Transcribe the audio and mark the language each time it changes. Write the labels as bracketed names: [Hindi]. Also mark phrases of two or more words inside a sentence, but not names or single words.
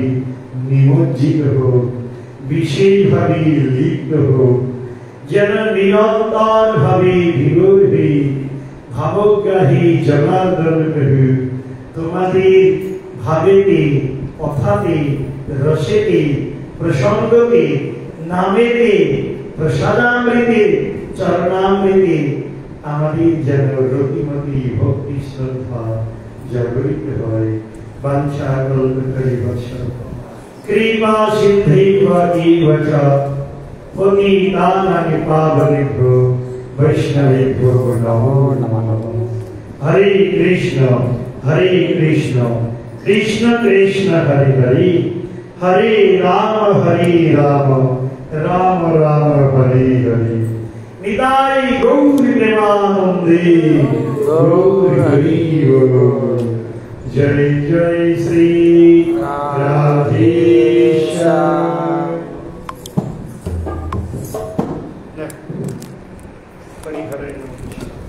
[Bangla] নিমজ্জিত হোক, বিশেষভাবে লিপ্ত হোক, যেন নিরন্তর ভাবে বিভোর হয়ে ভাবগ্রাহী জনার্দন প্রভু তোমাদের ভাবেতে, কথাতে, রসেতে, প্রসঙ্গতে, নামেতে, প্রসাদামৃতে, চরণামৃতে আমাদের যেন রতিমতি ভক্তি শ্রদ্ধা জাগরিত হয়। [Sanskrit] বাঞ্ছা কল্পতরুভ্যশ্চ কৃপা সিন্ধৈর্ঘ্য চ পতিতানাং পাবনেভ্যো বৈষ্ণবেভ্যো নমো নমঃ। হরে কৃষ্ণ কৃষ্ণ কৃষ্ণ হরে হরে, হরে রাম রাম রাম হরে হরে। [Bangla] নিতাই গৌর প্রেমানন্দে গৌর হরি বল। জয় জয় শ্রী রাধেশ্যাম। [Sanskrit] হরি হরে।